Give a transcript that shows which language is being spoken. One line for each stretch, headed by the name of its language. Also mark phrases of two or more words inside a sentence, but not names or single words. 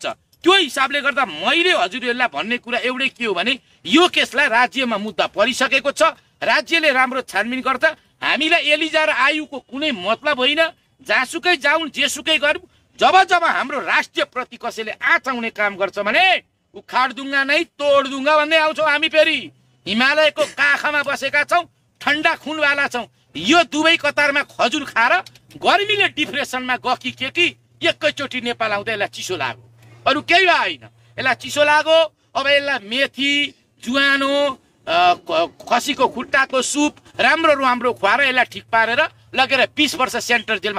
Nepali: त्यो हिसाबले गर्दा मैले हजुरहरूलाई भन्ने कुरा एउटै के हो भने, यो केसलाई राज्यमा मुद्दा परिसकेको छ, राज्यले राम्रो छानबिन गर्छ। हामीलाई एलिजा र आयुको कुनै मतलब होइन, जहाँसुकै जाउँ जेसुकै गरौँ, जब हाम्रो राष्ट्रिय प्रति कसैले आँचाउने काम गर्छ भने
Hindi: उखाड दूंगा नहीं तोड दूंगा
Nepali: भन्दै आउँछौँ हामी। फेरि हिमालयको काखमा बसेका छौँ,
Hindi: ठन्डा खुनवाला
Nepali: छौँ। यो दुवै कतारमा खजुर खाएर गर्मीले डिप्रेसनमा गकी के एकैचोटि नेपाल आउँदा यसलाई चिसो लाग्यो, अरू केही होइन, यसलाई चिसो लाग्यो। अब यसलाई मेथी, जुवानो, खसीको खुट्टाको सुप राम्रो खुवाएर यसलाई ठिक पारेर लगेर 20 वर्ष सेन्ट्रल जेलमा।